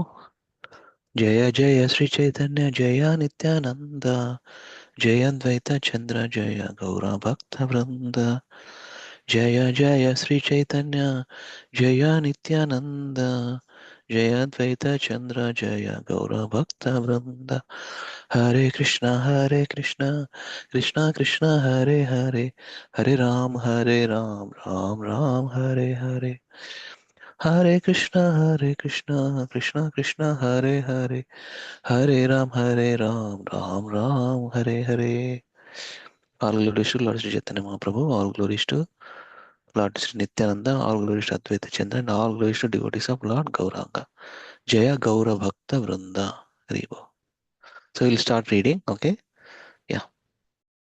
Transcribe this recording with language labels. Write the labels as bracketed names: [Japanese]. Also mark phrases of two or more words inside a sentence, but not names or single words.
[Sanskrit] జయ జయ శ్రీ చైతన్య జయ నిత్యానంద జయ అద్వైత చంద్ర జయ గౌర భక్త వృంద జయ జయ శ్రీ చైతన్య జయ నిత్యానంద జయ అద్వైత చంద్ర జయ గౌర భక్త వృంద. హరే కృష్ణ కృష్ణ కృష్ణ హరే హరే హరే రామ రామ రామ హరే హరే. Hare Krishna Krishna Krishna Hare Hare Hare Ram Ram Ram Hare Hare. [English] All glories to Lord Sri Chaitanya Mahaprabhu, all glories to Lord Sri Nityananda, all glories to Advaita Chandra, and all glories to devotees of Lord Gauranga. [Sanskrit] Jaya Gaura Bhakta Vrinda. Haribo. [English] So we'll start reading, okay? Yeah.